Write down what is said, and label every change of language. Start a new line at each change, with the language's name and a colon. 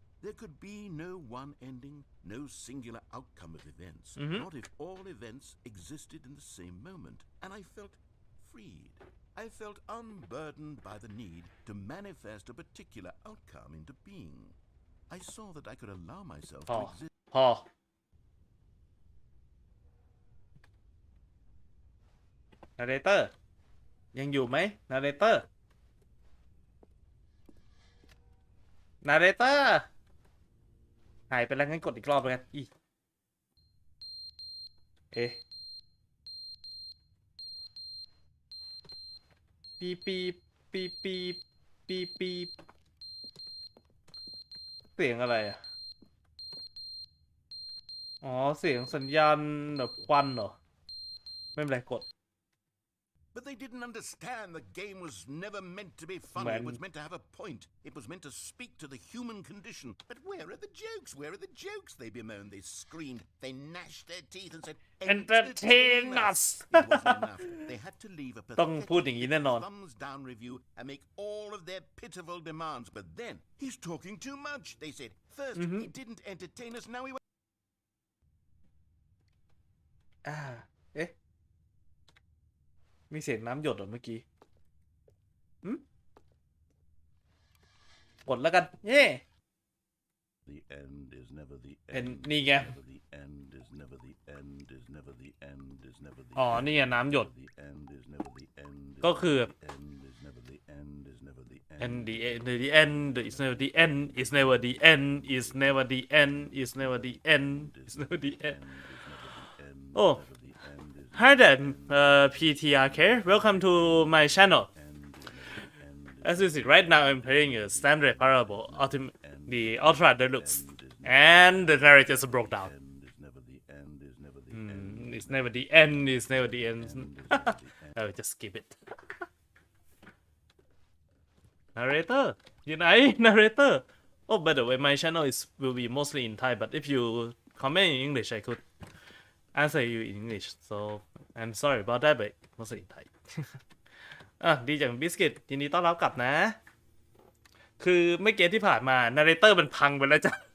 English: There could be no one ending, no singular outcome of events, not if all events existed in the same moment. And I felt freed. I felt unburdened by the need to manifest a particular outcome into being. I saw that I could allow myself to exist.
Thai: พอ Narrator ยังอยู่ไหม Narrator Narrator หายไปแล้วงั้นกดอีกรอบเลยกันปี ปีปีปีปีปีเสียงอะไรอ่ะอ๋อเสียงสัญญาณแบบควันเหรอไม่เป็นไรกด
English: But they didn't understand the game was never meant to be funny. It was meant to have a point. It was meant to speak to the human condition. But where are the jokes? Where are the jokes? They bemoaned, they screamed, they gnashed their teeth and said, Entertain us. It wasn't enough. They had to leave a
Thai: ต้องพูดอย่างนี้แน่นอน
English: thumbs down review and make all of their pitiful demands. But then, he's talking too much, they said. First, he didn't entertain us, now he went.
Thai: มีเสียงน้ำหยดเหรอเมื่อกี้กดแล้วกันเย่
English: The end is never the
Thai: เป็น
English: end.
Thai: นี่ไง
English: Never the end is never the end is never the end is never the
Thai: อ๋อนี่ไงน้ำหยด
English: The end is never the end.
Thai: ก็คือ
English: End is never the end is never the end. and the end is never the end is never the end is never the end is never the end is never the end oh hi there PTRK welcome to my channel as you see right now I'm playing a Stanley Parable the Ultra Deluxe and the narrator just broke down End is never the end, is never the it's never the end it's never the end oh just skip it narrator
Thai: อยู่ไหน
English: narrator oh by the way my channel will be mostly in Thai but if you comment in English I could answer you in English so I'm sorry about that but mostly in Thai
Thai: ดีจังบิสกิตยินดีต้อนรับกลับนะคือเมื่อกี้ที่ผ่านมา narrator มันพังไปแล้วจ้ะ